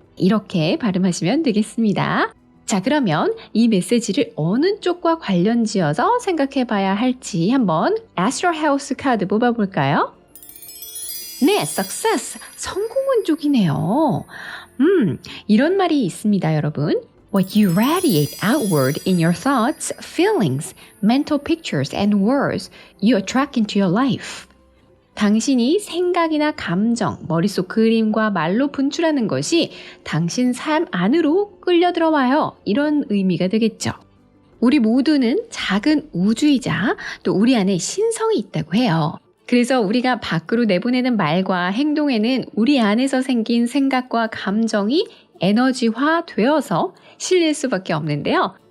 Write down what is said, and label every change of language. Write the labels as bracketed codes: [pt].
[ko] 이렇게 발음하시면 되겠습니다. 자, 그러면 이 메시지를 어느 쪽과 관련 지어서 생각해 봐야 할지 한번 Astro House 카드 뽑아볼까요? 네, success, 성공운 쪽이네요. 이런 말이 있습니다, 여러분. [en] What you radiate outward in your thoughts, feelings, mental pictures, and words, you attract into your life. [ko] 당신이 생각이나 감정, 머릿속 그림과 말로 분출하는 것이 당신 삶 안으로 끌려 들어와요. 이런 의미가 되겠죠. 우리 모두는 작은 우주이자 또 우리 안에 신성이 있다고 해요. 그래서 우리가 밖으로 내보내는 말과 행동에는 우리 안에서 생긴 생각과 감정이 에너지화 되어서 실릴 수밖에 없는데요.